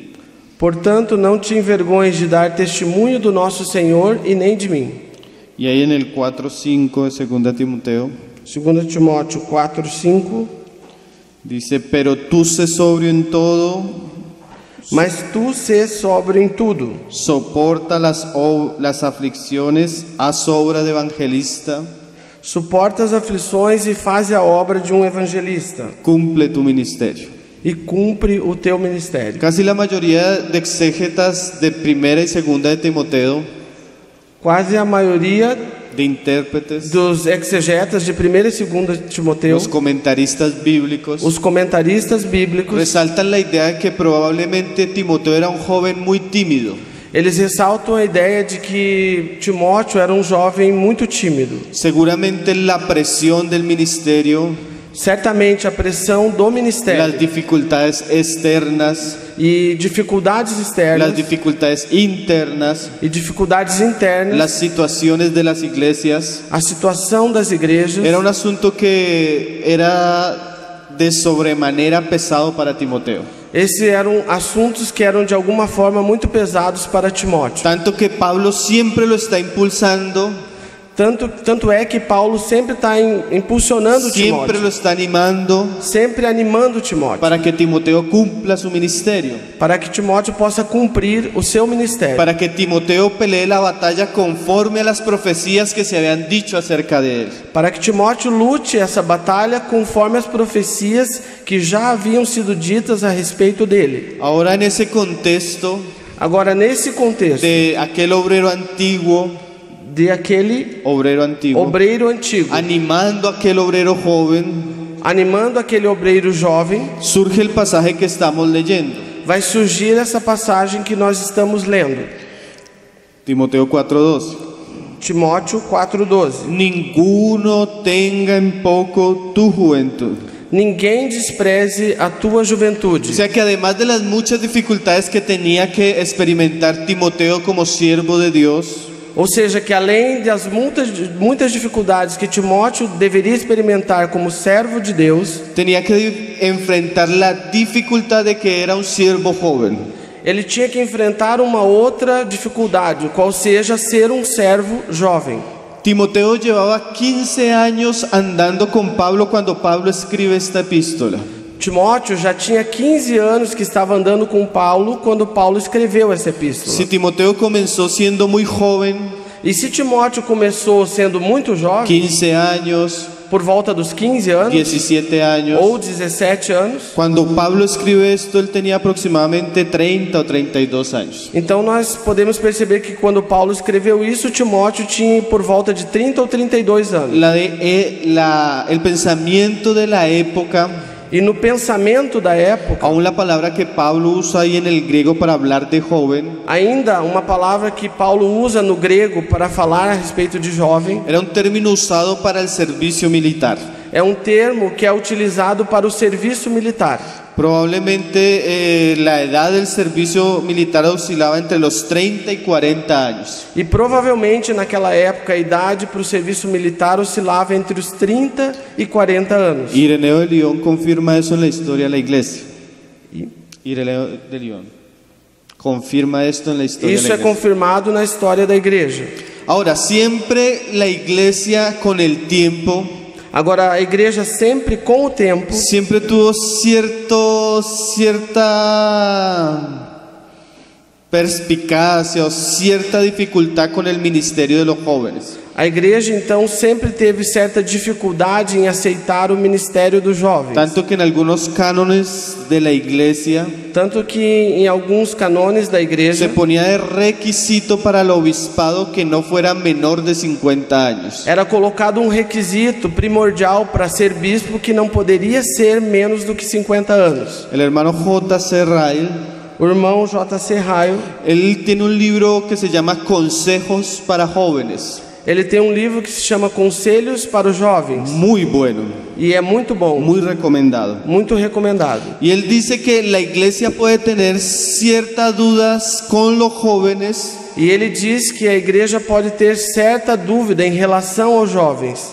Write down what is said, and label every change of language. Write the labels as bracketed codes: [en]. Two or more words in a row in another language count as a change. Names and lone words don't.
[pt] Portanto, não te envergonhes de dar testemunho do nosso Senhor e nem de mim. [es] Y ahí en el 4:5 de segunda Timoteo [pt] 2 Timóteo 4, 5, [es] dice: Pero tú sé sobrio en todo, [pt] mas tu sê sóbrio em tudo, [es] soporta las aflicciones, haz obra de evangelista, [pt] suporta as aflições e faz a obra de um evangelista, [es] cumple tu ministerio. [pt] e cumpre o teu ministério. [es] Casi la mayoría de exégetas de primera y segunda de Timoteo, [pt] Quase a maioria [es] de intérpretes, [pt] dos exegetas de 1 e 2 Timoteo, [es] los comentaristas bíblicos, [pt] os comentaristas bíblicos, [es] resaltan la idea de que probablemente Timoteo era un joven muy tímido. [pt] eles ressaltam a ideia de que Timóteo era um jovem muito tímido. [es] Seguramente la presión del ministerio, [pt] Certamente a pressão do ministério [es] las dificultades externas, [pt] e dificuldades externas [es] las dificultades internas, [pt] e dificuldades internas, [es] las situaciones de las iglesias, [pt] a situação das igrejas, [es] era un asunto que era de sobremanera pesado para Timoteo. [pt] esses eram assuntos que eram de alguma forma muito pesados para Timóteo. [es] Tanto que Pablo siempre lo está impulsando [pt] Tanto é que Paulo sempre está impulsionando [es] siempre [pt] Timóteo, [es] lo está animando [pt] sempre animando Timóteo, [es] para que Timoteo cumpla su ministerio, [pt] para que Timóteo possa cumprir o seu ministério, [es] para que Timoteo pelee la batalla conforme a las profecías que se habían dicho acerca de él. [pt] para que Timóteo lute essa batalha conforme as profecias que já haviam sido ditas a respeito dele. [es] Ahora, en ese contexto [pt] Agora, nesse contexto [es] de aquel obrero antiguo, [pt] de aquele obreiro antigo, [es] animando a aquel obrero joven, [pt] animando aquele obreiro jovem, [es] surge el pasaje que estamos leyendo, [pt] vai surgir essa passagem que nós estamos lendo. [es] Timoteo 4:2. [pt] Timóteo 4:12. [es] Ninguno tenga en poco tu juventud. [pt] Ninguém despreze a tua [es] O [pt] juventude. [es] sea que además de las muchas dificultades que tenía que experimentar Timoteo como siervo de Dios, [pt] Ou seja, que além das muitas dificuldades que Timóteo deveria experimentar como servo de Deus, [es] tenía que enfrentar la dificultad de que era un siervo joven. [pt] ele tinha que enfrentar uma outra dificuldade, qual seja ser um servo jovem. [es] Timoteo llevaba 15 años andando con Pablo cuando Pablo escribe esta epístola. [pt] Timóteo já tinha 15 anos que estava andando com Paulo quando Paulo escreveu essa epístola. [es] Si Timoteo comenzó siendo muy joven, [pt] E se Timóteo começou sendo muito jovem, [es] 15 años, [pt] por volta dos 15 anos [es] 17 años, [pt] ou 17 anos, [es] cuando Pablo escribe esto, él tenía aproximadamente 30 o 32 años. [pt] então nós podemos perceber que quando Paulo escreveu isso, Timóteo tinha por volta de 30 ou 32 anos. [es] El pensamiento de la época, [pt] E no pensamento da época, [es] aún la palabra que Pablo usa ahí en el griego para hablar de joven, [pt] ainda uma palavra que Paulo usa no grego para falar a respeito de jovem, [es] era un término usado para el servicio militar. [pt] é um termo que é utilizado para o serviço militar. [es] Probablemente la edad del servicio militar oscilaba entre los 30 y 40 años. [pt] E provavelmente naquela época a idade para o serviço militar oscilava entre os 30 e 40 anos. [es] Ireneo de Lyon confirma eso en la historia de la iglesia. Ireneo de Lyon confirma esto en la historia [pt] Isso [es] de la [pt] é [es] iglesia. [pt] confirmado na história da igreja. [es] Ahora, siempre la iglesia con el tiempo [pt] Agora, a igreja sempre com o tempo [es] siempre tuvo cierta perspicacia o cierta dificultad con el ministerio de los jóvenes. [pt] A igreja então sempre teve certa dificuldade em aceitar o ministério dos jovens. [es] Tanto que en algunos cánones de la iglesia [pt] Tanto que em alguns canones da [es] se [pt] igreja [es] ponía de requisito para el obispado que no fuera menor de 50 años. [pt] era colocado um requisito primordial para ser bispo que não poderia ser menos do que 50 anos. [es] El hermano J.C. Ryle, [pt] O irmão J.C. Ryle, [es] él tiene un libro que se llama Consejos para Jóvenes. [pt] ele tem um livro que se chama Conselhos para os Jovens [es] Muy bueno, [pt] e é muito bom, [es] muy recomendado. [pt] muito recomendado. [es] Y él dice que la iglesia puede tener ciertas dudas con los jóvenes [pt] E ele diz que a igreja pode ter certa dúvida em relação aos jovens,